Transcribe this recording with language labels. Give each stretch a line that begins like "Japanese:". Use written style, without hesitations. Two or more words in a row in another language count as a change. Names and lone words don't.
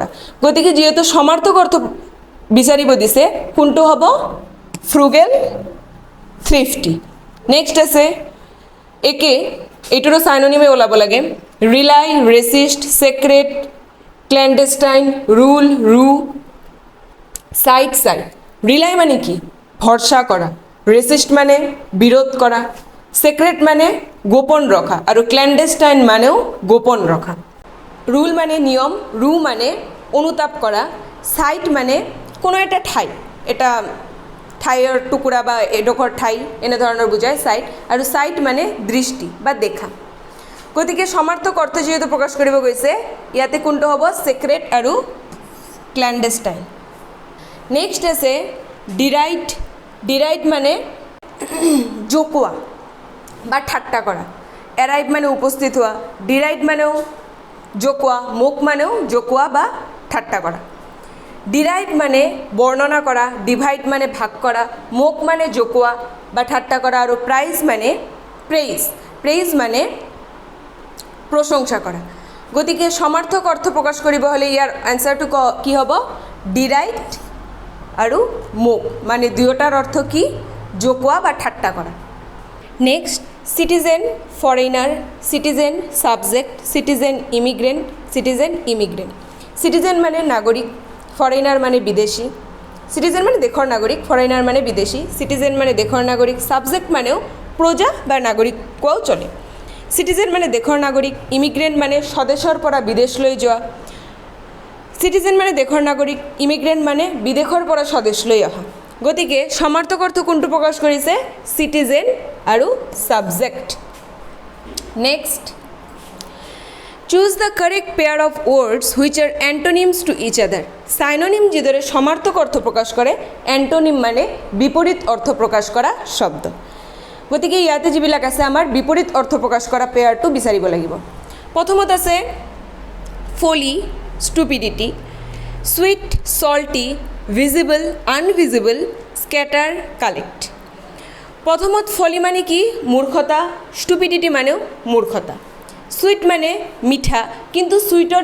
Assamese: গতিকে যেহেতু সমাৰ্থক অৰ্থ বিচাৰিব দিছে কোনটো হ'ব
English: frugal thrifty.
Assamese: নেক্সট আছে একে এইটোৰো সাইনোনিমে ওলাব লাগে
English: rely resist secret clandestine rule rue site sight.
Assamese: রিলাই মানে কি ভরসা করা, রেসিস্ট মানে বিরোধ করা, সেক্রেট মানে গোপন রখা আৰু ক্ল্যান্ডেষ্টাইন মানেও গোপন ৰখা। রুল মানে নিয়ম, রু মানে অনুতাপ কৰা, সাইট মানে কোনো এটা ঠাই, এটা ঠাইৰ টুকুৰা বা এডোখৰ ঠাই এনেধৰণৰ বুজায় সাইট, আৰু সাইট মানে দৃষ্টি বা দেখা। গতিকে সমাৰ্থক অৰ্থ যেহেতু প্ৰকাশ কৰিব গৈছে ইয়াতে কোনটো হ'ব সেক্ৰেট আৰু ক্ল্যান্ডেষ্টাইন। নেক্সট আছে ডিরাইট, ডিরাইট মানে জোকোয়া বা ঠাট্টা করা। অ্যারাইভ মানে উপস্থিত হওয়া, ডিরাইট মানেও জোকোয়া, মুখ মানেও জোকোয়া বা ঠাট্টা করা। ডিরাইভ মানে বর্ণনা করা, ডিভাইড মানে ভাগ করা, মুখ মানে জোকোয়া বা ঠাট্টা করা আৰু প্রাইজ মানে প্রেইজ, প্রেইজ মানে প্রশংসা করা। গতিকে সমাৰ্থক অৰ্থ প্ৰকাশ কৰিব হ'লে ইয়াৰ আনসাৰটো কি হ'ব ডিরাইট আৰু মুখ মানে দুয়োটাৰ অৰ্থ কি জোকোৱা বা ঠাট্টা কৰা।
English: next citizen foreigner, citizen subject, citizen immigrant, citizen immigrant.
Assamese: সিটিজেন মানে নাগরিক, ফরেনার মানে বিদেশী। সিটিজেন মানে দেশৰ নাগরিক, ফরেনার মানে বিদেশী। সিটিজেন মানে দেশৰ নাগরিক, সাবজেক্ট মানেও প্রজা বা নাগরিক কোৱাও চলে। সিটিজেন মানে দেশৰ নাগরিক, ইমিগ্রেন্ট মানে স্বদেশৰ পৰা বিদেশলৈ যোৱা। সিটিজেন মানে দেশৰ নাগরিক, ইমিগ্রেন্ট মানে বিদেশৰ পৰা স্বদেশলৈ অহা। গতিকে সমাৰ্থক অৰ্থ কোনটো প্ৰকাশ কৰিছে সিটিজেন আৰু সাবজেক্ট।
English: নেক্সট Choose the correct pair of words which are antonyms to each other.
Assamese: সাইনোনিম যিদৰে সমাৰ্থক অৰ্থ প্ৰকাশ কৰে এণ্টনিম মানে বিপৰীত অৰ্থ প্ৰকাশ কৰা শব্দ গতিকে ইয়াতে যিবিলাক আছে আমাৰ বিপৰীত অৰ্থ প্ৰকাশ কৰা পেয়াৰটো বিচাৰিব লাগিব প্ৰথমত আছে
English: folly stupidity sweet salty visible invisible scatter collect
Assamese: প্ৰথমত ফলি মানে কি মূৰ্খতা ষ্টুপিডিটি মানেও মূৰ্খতা সুইট মানে মিঠা কিন্তু সুইটৰ